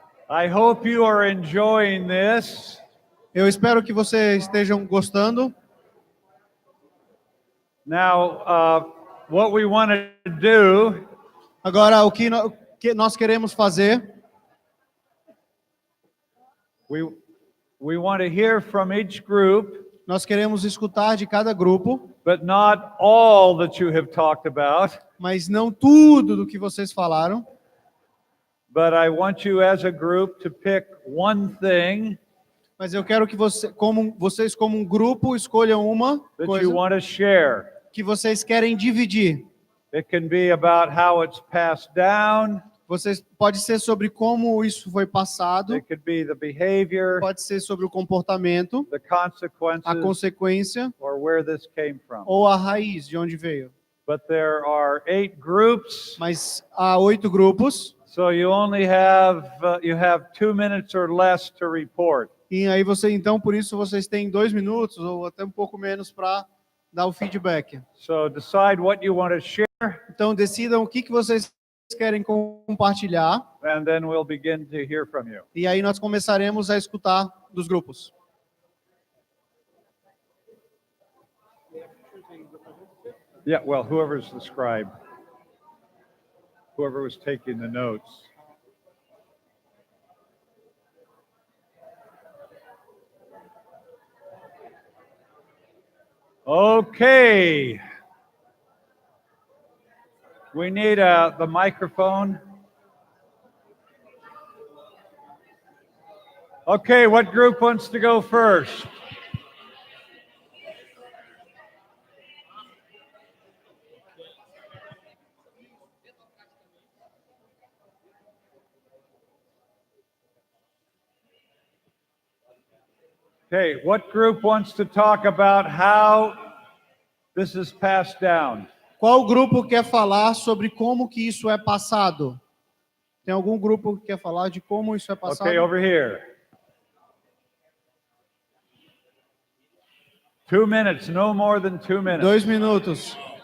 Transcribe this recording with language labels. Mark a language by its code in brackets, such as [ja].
[en] I hope you are enjoying this. [pt] Eu espero que vocês estejam gostando. [en] Now, what we want to do [pt] Agora, o que nós queremos fazer, [en] we want to hear from each group, [pt] nós queremos escutar de cada grupo, [en] but not all that you have talked about. [pt] mas não tudo do que vocês falaram. [en] But I want you as a group to pick one thing [pt] Mas eu quero que vocês, como um grupo, escolham uma [en] that [pt] coisa [en] you want to share. [pt] que vocês querem dividir. [en] It can be about how it's passed down. [pt] Pode ser sobre como isso foi passado, [en] It could be the behavior, [pt] pode ser sobre o comportamento, [en] the consequences, [pt] a consequência [en] or where this came from. [pt] ou a raiz de onde veio. [en] But there are 8 groups, [pt] Mas há 8 grupos, [en] so you only have 2 minutes or less to report. [pt] e aí então por isso vocês têm 2 minutos ou até um pouco menos para dar o feedback. [en] So decide what you want to share, [pt] Então decidam o que vocês querem compartilhar, [en] and then we'll begin to hear from you. [pt] e aí nós começaremos a escutar dos grupos. [en] Yeah, well, whoever's the scribe, whoever was taking the notes. Okay. We need the microphone. Okay, what group wants to go first? Okay, what group wants to talk about how this is passed down? [pt] Qual grupo quer falar sobre como que isso é passado? Tem algum grupo que quer falar de como isso é passado? [en] Okay, over here. 2 minutes, no more than 2 minutes. [pt] 2 minutos.